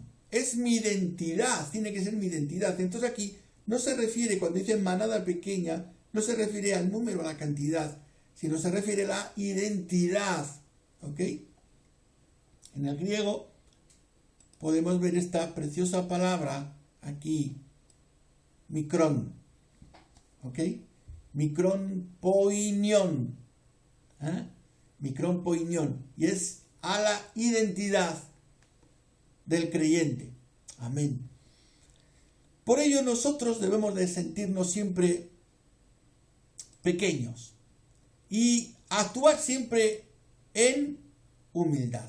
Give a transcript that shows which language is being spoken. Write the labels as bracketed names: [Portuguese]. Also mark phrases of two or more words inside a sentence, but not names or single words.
[Spanish] Es mi identidad, tiene que ser mi identidad. Entonces aquí no se refiere, cuando dice manada pequeña, no se refiere al número, a la cantidad, sino se refiere a la identidad. ¿Ok? En el griego podemos ver esta preciosa palabra aquí, micrón. [Greek] ¿Ok? μικρόν ποίμνιον. μικρόν ποίμνιον. [Spanish] Y es a la identidad del creyente. Amén. Por ello nosotros debemos de sentirnos siempre pequeños y actuar siempre en humildad.